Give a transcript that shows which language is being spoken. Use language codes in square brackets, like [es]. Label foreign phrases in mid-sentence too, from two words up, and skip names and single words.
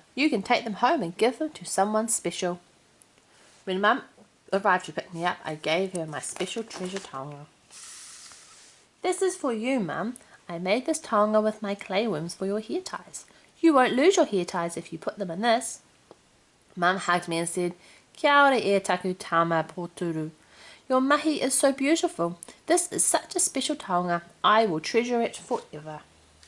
[en] You can take them home and give them to someone special." When Mum arrived to pick me up, I gave her my special treasure tonga. "This is for you, Mum. I made this tonga with my clay worms for your hair ties. You won't lose your hair ties if you put them in this." Mum hugged me and said, [mi] "Kia ora e taku tama pōturu. [en] Your mahi is so beautiful. This is such a special tonga. I will treasure it forever."